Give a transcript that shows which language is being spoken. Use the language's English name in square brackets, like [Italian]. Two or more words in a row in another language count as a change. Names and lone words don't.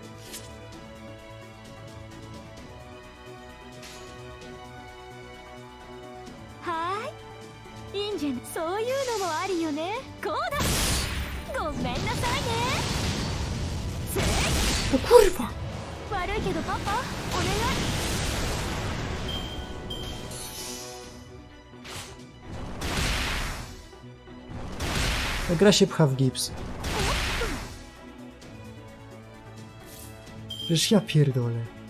[English] Hi. [Japanese] いいんじゃない。そういうのもありよね。こうだ。ごめんなさいね。せー [Polish] O kurwa! [Japanese] 悪いけどパパ、お願い。 [Polish] Ta gra się pcha w gips. Przecież ja pierdolę.